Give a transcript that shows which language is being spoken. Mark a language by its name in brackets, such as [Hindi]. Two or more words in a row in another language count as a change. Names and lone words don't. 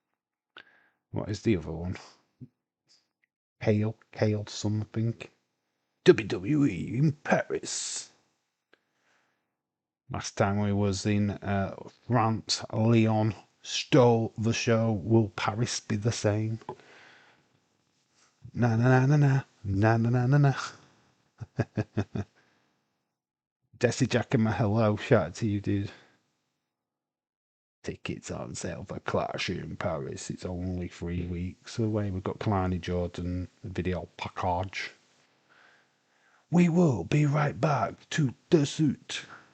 [English] What is the other one? Kale something. WWE in Paris. Last time we was in France, Leon stole the show. Will Paris be the same? Na na na na na na na na na na. Desi Jack and my hello, shout out to you, dude. Tickets on sale for Clash in Paris. It's only 3 weeks away. We've got Kalani Jordan video package. We will be right back to the suit.